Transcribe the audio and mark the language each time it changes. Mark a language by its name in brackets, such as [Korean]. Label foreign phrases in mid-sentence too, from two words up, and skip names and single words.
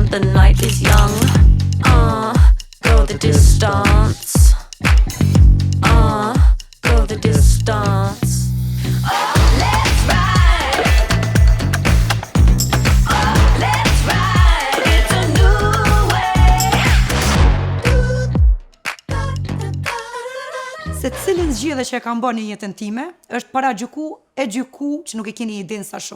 [English] The night is young. Go the distance. Go the distance. Oh, let's ride. Oh, let's ride. It's a new way. [Albanian] Se cilin zgjedhje që e kam bërë në jetën time, është para gjyku që nuk e keni idenë sa shumë.